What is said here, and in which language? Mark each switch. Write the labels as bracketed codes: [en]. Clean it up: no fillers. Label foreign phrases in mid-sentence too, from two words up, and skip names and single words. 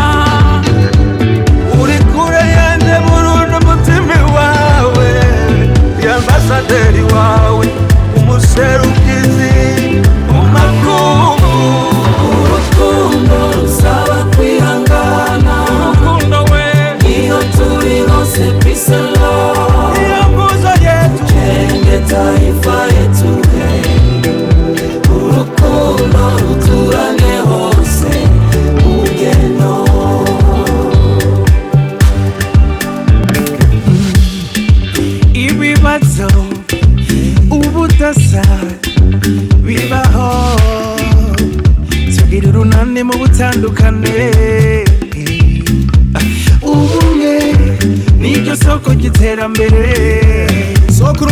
[rn] uri kure yanje Burundi umutima wawe y'ambasaderi wawe umuserukizi umakungu. Urukundo rusaba kwihangana urukundo we iyo turi hose [en] peace and love [rn] iyo nguzo yetu [sw] tujenge taifa yetu [rn] urukundo ruturane hose mu ngendo. Ibibazo ubudasa bibaho tugira urunane mu butandukane ubumwe niryo soko ry'iterambere sokuru